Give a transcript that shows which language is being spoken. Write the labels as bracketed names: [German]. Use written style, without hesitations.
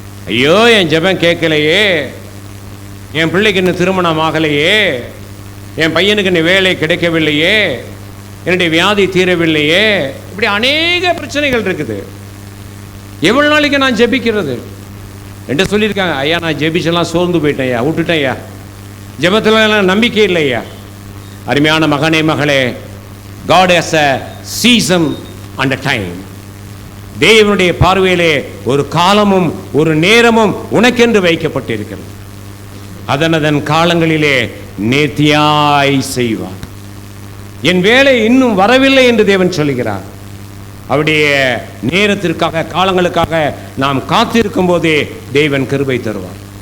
[Tamil] ஐயோ, என் ஜெபம் கேட்கலையே, என் பிள்ளைக்கு இன்னும் திருமணம் ஆகலையே, என் பையனுக்கு இன்னும் வேலை கிடைக்கவில்லையே, என்னுடைய வியாதி தீரவில்லையே, இப்படி அநேக பிரச்சனைகள் இருக்குது. எவ்வளவு நாளைக்கு நான் ஜெபிக்கிறது என்று சொல்லியிருக்காங்க. ஐயா, நான் ஜெபிச்செல்லாம் சோர்ந்து போயிட்டேன் ஐயா, விட்டுட்டேன் ஐயா, ஜெபத்தில் நம்பிக்கை இல்லையா. அருமையான மகனே, மகளே, [English] God has a season and a time. [Tamil] தேவனுடைய பார்வையிலே ஒரு காலமும் ஒரு நேரமும் உனக்கென்று வைக்கப்பட்டிருக்கிறது. அதன் காலங்களிலே நேர்த்தியாய் செய்வார். என் வேலை இன்னும் வரவில்லை என்று தேவன் சொல்கிறார். அவருடைய நேரத்திற்காக, காலங்களுக்காக நாம் காத்திருக்கும் போதே தேவன் கிருபை தருவார்.